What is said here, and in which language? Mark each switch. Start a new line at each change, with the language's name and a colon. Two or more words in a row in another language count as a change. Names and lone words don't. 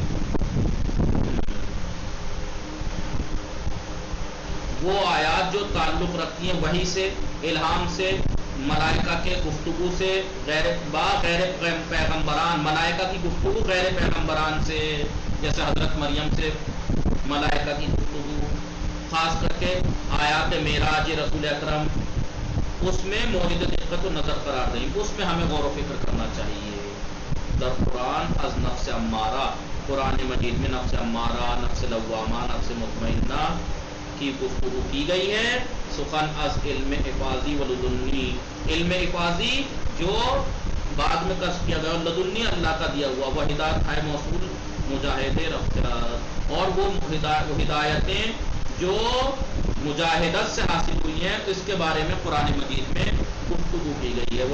Urdu: وہ آیات جو تعلق رکھتی ہیں وحی سے، الہام سے، ملائکہ کے گفتگو سے، غیر پیغمبران، ملائکہ کی گفتگو غیر پیغمبران سے، جیسے حضرت مریم سے ملائکہ کی گفتگو، خاص کر کے آیات معراج رسول اکرم، اس میں مورد دقت و نظر قرار دیں، اس میں ہمیں غور و فکر کرنا چاہیے۔
Persian: در قرآن از نفس امارہ،
Urdu: قرآن مجید میں نفس امارہ، نفس لوامہ، نفس مطمئنہ کی گفتگو کی گئی ہے۔
Persian: سخن از علم حفاظی و لدنی،
Urdu: علم حفاظی جو بعد میں کشف کیا گیا، لدنی اللہ کا دیا ہوا، وہ ہدایت ہے موصول مجاہد رفتار، اور وہ ہدایتیں جو مجاہدت سے حاصل ہوئی ہیں، اس کے بارے میں قرآن مجید میں گفتگو کی گئی ہے۔